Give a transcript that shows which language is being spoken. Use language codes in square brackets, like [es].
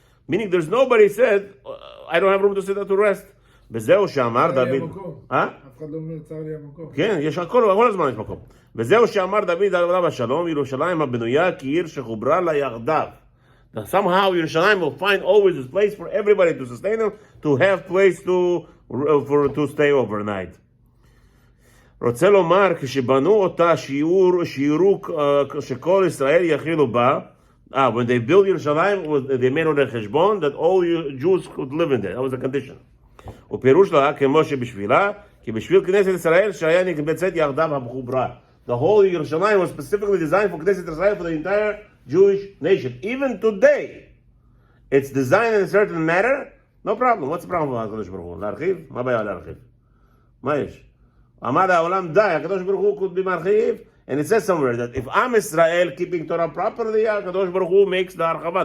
[en] Meaning, there's nobody said, I don't have room to sit down to rest. [he] וזהו שאמר דוד... אף אחד לא אומר צר לי המקום. כן, יש כל הזמן יש מקום. וזהו שאמר דוד עליו השלום, ירושלים הבנויה כעיר שחוברה לה יחדיו. [en] Now, somehow Yerushalayim will find always this place for everybody to sustain them, to have place to stay overnight. [he] רוצה לומר, כשבנו אותה שיעור שכל ישראל יכילו בה, [en] when they built Yerushalayim, they made on their חשבון that all Jews could live in there. That was the condition. [he] ופירוש לה, כמו שבשבילה, כי בשביל כנסת ישראל שהיה נקבצת יחדיו המחוברה. [en] The whole Yerushalayim was specifically designed for Knesset Israel, for the entire Jewish nation. Even today, it's designed in a certain manner. No problem. What's the problem with HaKadosh Baruch Hu? [he] להרחיב? מה הבעיה להרחיב? מה יש? אמר העולם די, [en] HaKadosh Baruch Hu could be marchiv. And it says somewhere that if Am Israel keeping Torah properly, HaKadosh Baruch Hu makes the archava.